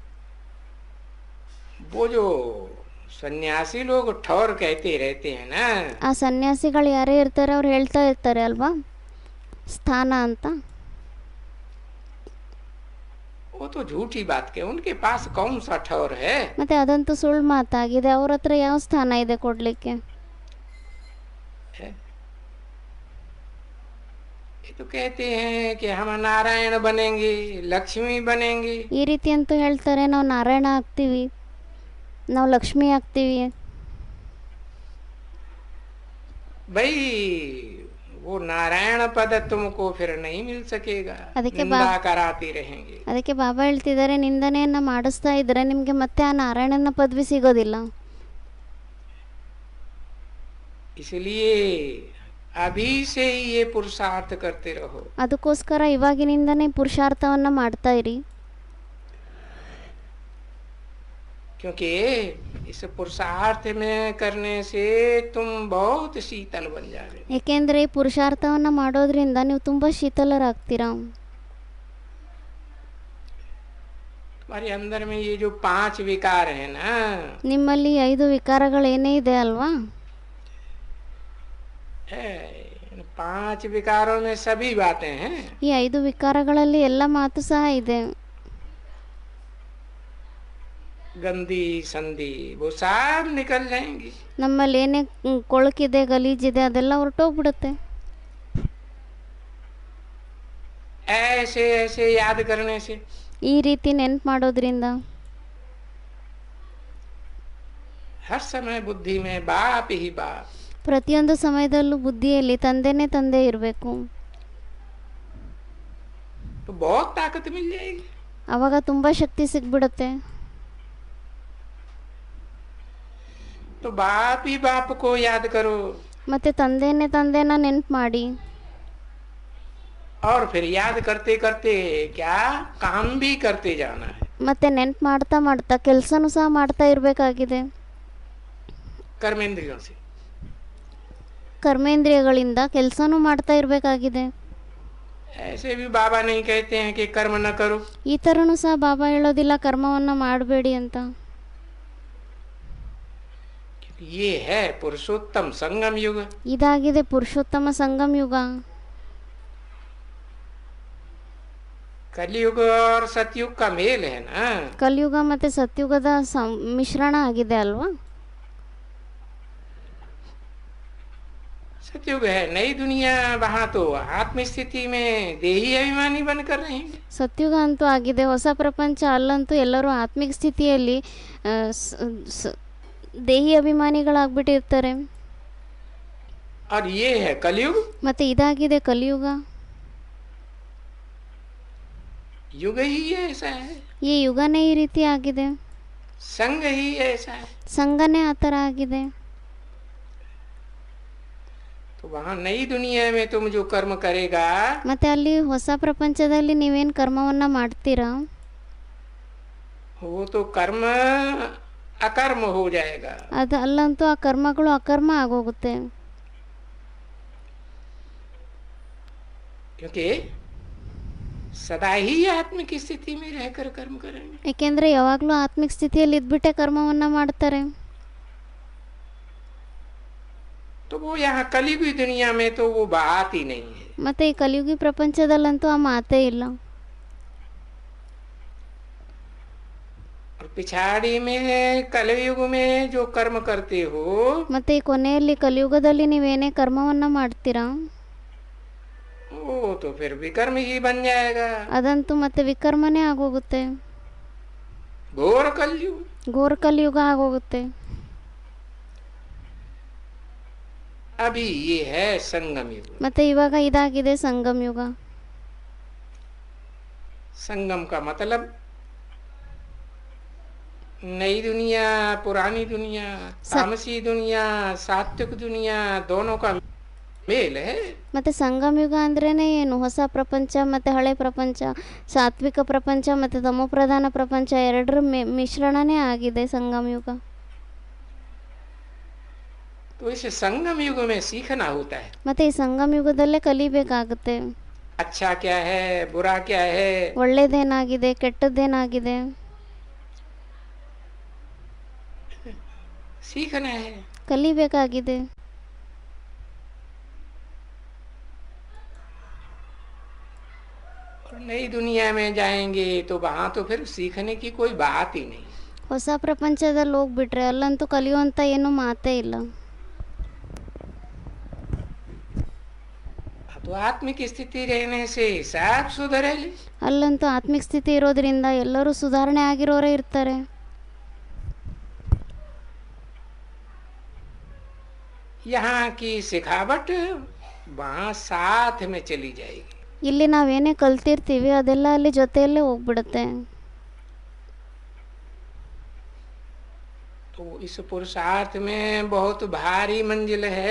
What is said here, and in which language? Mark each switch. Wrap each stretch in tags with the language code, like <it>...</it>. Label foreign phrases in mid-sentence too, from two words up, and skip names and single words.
<hi>वो जो सन्यासी लोग ठौर कहते रहते हैं ना,</hi> <kn>ಆ ಸನ್ಯಾಸಿಗಳು ಯಾರೇ ಇರ್ತಾರೆ ಅವ್ರು ಹೇಳ್ತಾ ಇರ್ತಾರೆ ಅಲ್ವಾ ಸ್ಥಾನ ಅಂತ.</kn> <hi>वो तो झूठी बात के, उनके पास कौन सा ठौर है।</hi> <kn>ಮತ್ತು ಅದಂತೂ ಸುಳ್ಳು ಮಾತಾಗಿದೆ, ಅವ್ರ ಹತ್ರ ಯಾವ ಸ್ಥಾನ ಇದೆ ಕೊಡಲಿಕ್ಕೆ.</kn> <hi>ये तो कहते हैं कि हम नारायण बनेंगे, लक्ष्मी बनेंगे।</hi> <kn>ಈ ರೀತಿ ಅಂತೂ ಹೇಳ್ತಾರೆ, ನಾವು ನಾರಾಯಣ ಆಗ್ತೀವಿ, ನಾವು ಲಕ್ಷ್ಮಿ ಆಗ್ತೀವಿ.</kn> <hi>भाई वो नारायण पद तुमको फिर नहीं मिल सकेगा,</hi> <kn>ಅದಕ್ಕೆ</kn> <hi>निंदा कराते रहेंगे।</hi> <kn>ಅದಕ್ಕೆ ಬಾಬಾ ಹೇಳ್ತಿದ್ದಾರೆ, ನಿಂದನೆಯನ್ನು ಮಾಡಿಸ್ತಾ ಇದ್ದರೆ ನಿಮಗೆ ಮತ್ತೆ ಆ ನಾರಾಯಣನ ಪದವಿ ಸಿಗೋದಿಲ್ಲ.</kn> <hi>इसलिए अभी से ही ये पुरुषार्थ करते रहो।</hi> <kn>ಅದಕ್ಕೋಸ್ಕರ ಇವಾಗಿನಿಂದನೇ ಪುರುಷಾರ್ಥವನ್ನು ಮಾಡ್ತಾ ಇರಿ,</kn> <hi>क्योंकि इस पुरुषार्थ में करने से तुम बहुत शीतल बन जाओगे।</hi> <kn>ಏಕೆಂದರೆ ಈ ಪುರುಷಾರ್ಥವನ್ನು ಮಾಡೋದ್ರಿಂದ ನೀವು ತುಂಬ ಶೀತಲರಾಗ್ತೀರಾ.</kn> <hi>तुम्हारे अंदर में ये जो 5 विकार है ना,</hi> <kn>ನಿಮ್ಮಲ್ಲಿ 5 ವಿಕಾರಗಳೇನೇ ಇದೆ ಅಲ್ವಾ,</kn> <hi>इन 5 विकारों में सभी बातें हैं।</hi> <kn>ಈ 5 ವಿಕಾರಗಳಲ್ಲಿ ಎಲ್ಲ ಮಾತು ಸಹ ಇದೆ.</kn> <hi>गंदी संधि वो सब निकल जाएंगी।</hi> <kn>ನಮ್ಮಲ್ಲಿ ಏನೇ ಕೊಳಕಿದೆ ಗಲೀಜಿದೆ ಅದೆಲ್ಲ ಹೊರಟೋಗ್ಬಿಡುತ್ತೆ.</kn> <hi>ऐसे ऐसे याद करने से</hi> <kn>ಈ ರೀತಿ ನೆನ್ಪು ಮಾಡೋದ್ರಿಂದ</kn> <hi>हर समय बुद्धि में बाप ही बाप,</hi> <kn>ಪ್ರತಿಯೊಂದು ಸಮಯದಲ್ಲೂ ಬುದ್ಧಿಯಲ್ಲಿ ತಂದೆನೇ ತಂದೆ ಇರಬೇಕು.</kn> <hi>तो बहुत ताकत मिल जाएगी।</hi> <kn>ಆವಾಗ ತುಂಬ ಶಕ್ತಿ ಸಿಗ್ಬಿಡುತ್ತೆ.</kn> <hi>तो बाप ही बाप को याद करो</hi> <kn>ಮತ್ತೆ ತಂದೆನೇ ತಂದೆನ ನೆನ್ಪು ಮಾಡಿ,</kn> <hi>और फिर याद करते करते क्या काम भी करते जाना है।</hi> <kn>ಮತ್ತೆ ನೆನ್ಪು ಮಾಡ್ತಾ ಮಾಡ್ತಾ ಕೆಲಸನೂ ಸಹ ಮಾಡ್ತಾ ಇರಬೇಕಾಗಿದೆ.</kn> <hi>कर्मेंद्रियों से</hi> <kn>ಕರ್ಮೇಂದ್ರಿಯಗಳಿಂದ ಕೆಲಸನೂ ಮಾಡ್ತಾ ಇರಬೇಕಾಗಿದೆ.</kn> <hi>ऐसे भी बाबा नहीं कहते हैं कि कर्म न करो।</hi> <kn>ಈ ಥರನೂ ಸಹ ಬಾಬಾ ಹೇಳೋದಿಲ್ಲ ಕರ್ಮವನ್ನು ಮಾಡಬೇಡಿ ಅಂತ.</kn> <hi>ये है पुरुषोत्तम संगम युग।</hi> <kn>ಇದಾಗಿದೆ ಪುರುಷೋತ್ತಮ ಸಂಗಮ ಯುಗ.</kn> <hi>कलयुग और सतयुग का मेल है ना।</hi> <kn>ಕಲಿಯುಗ ಮತ್ತು ಸತ್ಯುಗದ ಮಿಶ್ರಣ ಆಗಿದೆ ಅಲ್ವಾ.</kn> <hi>सतयुग है नई दुनिया, वहाँ तो आत्म स्थिति में देही अभिमानी बनकर रहेंगे।</hi> <kn>ಸತ್ಯುಗ ಅಂತೂ ಆಗಿದೆ, ಹೊಸ ಪ್ರಪಂಚ. ಅಲ್ಲಂತೂ ಎಲ್ಲರೂ ಆತ್ಮಿಕ ಸ್ಥಿತಿಯಲ್ಲಿ ದೇಹಿ ಅಭಿಮಾನಿಗಳಾಗ್ಬಿಟ್ಟಿರ್ತಾರೆ.</kn> <hi>और ये है कलयुग,</hi> <kn>ಮತ್ತು ಇದಾಗಿದೆ ಕಲಿಯುಗ.</kn> <hi>युग ही ऐसा है,</hi> <kn>ಈ ಯುಗನೇ ಈ ರೀತಿ ಆಗಿದೆ,</kn> <hi>संग ही ऐसा है।</hi> <kn>ಸಂಘನೇ ಆ ಥರ ಆಗಿದೆ.</kn> <hi>तो वहाँ नई दुनिया में तुम जो कर्म करेगा</hi> <kn>ಮತ್ತು ಅಲ್ಲಿ ಹೊಸ ಪ್ರಪಂಚದಲ್ಲಿ ನೀವೇನು ಕರ್ಮವನ್ನು ಮಾಡ್ತೀರಾ</kn> <hi>वो तो कर्म अकर्म हो जाएगा।</hi> <kn>ಅದು ಅಲ್ಲಂತೂ ಆ ಕರ್ಮಗಳು ಅಕರ್ಮ ಆಗೋಗುತ್ತೆ.</kn> <hi>क्योंकि सदा ही आत्मिक स्थिति में रहकर कर्म करेंगे।</hi> <kn>ಏಕೆಂದರೆ ಯಾವಾಗಲೂ ಆತ್ಮಿಕ ಸ್ಥಿತಿಯಲ್ಲಿ ಇದ್ಬಿಟ್ಟೆ ಕರ್ಮವನ್ನು ಮಾಡ್ತಾರೆ.</kn> <hi>तो वो यहाँ कलयुगी दुनिया में तो वो बात ही नहीं है।</hi> <kn>ಮತ್ತು ಈ ಕಲಿಯುಗಿ ಪ್ರಪಂಚದಲ್ಲಂತೂ ಆ ಮಾತೇ ಇಲ್ಲ.</kn> <hi>और पिछाड़ी में कलयुग में जो कर्म करते हो</hi> <kn>ಮತ್ತು ಈ ಕೊನೆಯಲ್ಲಿ ಕಲಿಯುಗದಲ್ಲಿ ನೀವೇನೇ ಕರ್ಮವನ್ನು ಮಾಡ್ತೀರಾ</kn> <hi>वो तो फिर विकर्म ही बन जाएगा।</hi> <kn>ಅದಂತೂ ಮತ್ತೆ ವಿಕರ್ಮನೇ ಆಗೋಗುತ್ತೆ,</kn> <hi>घोर कलयुग।</hi> <kn>ಘೋರ ಕಲಿಯುಗ ಆಗೋಗುತ್ತೆ.</kn> <hi>अभी ये है संगम युग।</hi> <kn>ಮತ್ತೆ ಇವಾಗ ಇದಾಗಿದೆ ಸಂಗಮ ಯುಗ.</kn> <hi>संगम का मतलब नई दुनिया, पुरानी दुनिया, तामसी दुनिया, सात्विक दुनिया, दोनों का मेल है।</hi> <kn>ಮತ್ತು ಸಂಗಮ ಯುಗ ಅಂದ್ರೇನೆ ಏನು? ಹೊಸ ಪ್ರಪಂಚ ಮತ್ತು ಹಳೆ ಪ್ರಪಂಚ, ಸಾತ್ವಿಕ ಪ್ರಪಂಚ ಮತ್ತು ತಮೋಪ್ರಧಾನ ಪ್ರಪಂಚ ಎರಡರ ಮಿಶ್ರಣನೇ ಆಗಿದೆ ಸಂಗಮ ಯುಗ.</kn> <hi>तो इस संगम युग में सीखना होता है</hi> <kn>ಮತ್ತು ಈ ಸಂಗಮ ಯುಗದಲ್ಲೇ ಕಲಿಬೇಕಾಗುತ್ತೆ.</kn> <hi>अच्छा क्या है, बुरा क्या है।</hi> <kn>ಒಳ್ಳೇದೇನಾಗಿದೆ, ಕೆಟ್ಟದ್ದೇನಾಗಿದೆ</kn> <hi>सीखना है।</hi> <kn>ಕಲಿಬೇಕಾಗಿದೆ.</kn> <hi>और नई दुनिया में जाएंगे तो वहां तो फिर सीखने की कोई बात ही नहीं।</hi> <kn>ಹೊಸ ಪ್ರಪಂಚದಲ್ಲಿ ಹೋಗ್ಬಿಟ್ರೆ ಅಲ್ಲಂತೂ ಕಲಿಯುವಂಥ ಏನು ಮಾತೇ ಇಲ್ಲ.</kn> <hi>तो आत्मिक स्थिति रहने से सब सुधरेले।</hi> <kn>ಅಲ್ಲಂತೂ ಆತ್ಮಿಕ ಸ್ಥಿತಿ ಇರೋದ್ರಿಂದ ಎಲ್ಲರೂ ಸುಧಾರಣೆ ಆಗಿರೋರೇ ಇರ್ತಾರೆ.</kn> <hi>यहाँ की सिखावट वहाँ साथ में चली जाएगी।</hi> <kn>ಇಲ್ಲಿ ನಾವೇನೇ ಕಲ್ತಿರ್ತೀವಿ ಅದೆಲ್ಲ ಅಲ್ಲಿ ಜೊತೆಯಲ್ಲೇ ಹೋಗ್ಬಿಡುತ್ತೆ.</kn> <hi>तो इस पुरुषार्थ में बहुत भारी मंजिल है।</hi>